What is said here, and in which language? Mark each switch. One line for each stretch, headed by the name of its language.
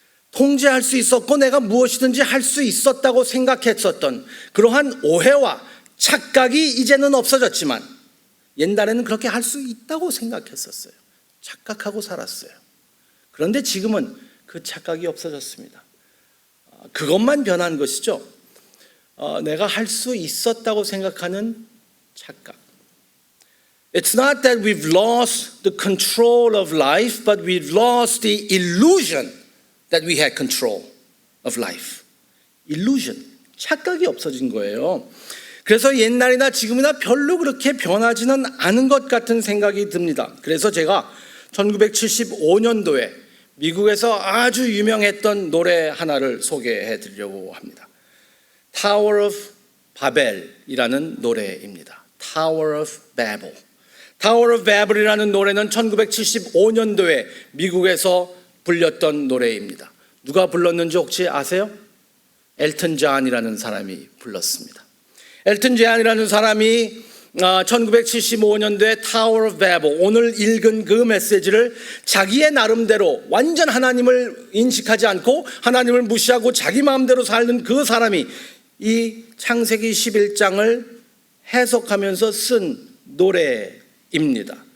Korean: 통제할 수 있었고 내가 무엇이든지 할 수 있었다고 생각했었던 그러한 오해와 착각이 이제는 없어졌지만 옛날에는 그렇게 할 수 있다고 생각했었어요. 착각하고 살았어요. 그런데 지금은 그 착각이 없어졌습니다. 그것만 변한 것이죠. 내가 할 수 있었다고 생각하는 착각.
English: It's not that we've lost the control of life, but we've lost the illusion that we had control of life.
Korean: illusion, 착각이 없어진 거예요. 그래서 옛날이나 지금이나 별로 그렇게 변하지는 않은 것 같은 생각이 듭니다. 그래서 제가 1975년도에 미국에서 아주 유명했던 노래 하나를 소개해 드리려고 합니다. Tower of Babel이라는 노래입니다. Tower of Babel. Tower of Babel이라는 노래는 1975년도에 미국에서 불렸던 노래입니다. 누가 불렀는지 혹시 아세요? 엘튼 존이라는 사람이 불렀습니다. 엘튼 존이라는 사람이 1975년도에 Tower of Babel, 오늘 읽은 그 메시지를 자기의 나름대로 완전 하나님을 인식하지 않고 하나님을 무시하고 자기 마음대로 사는 그 사람이 이 창세기 11장을 해석하면서 쓴 노래입니다.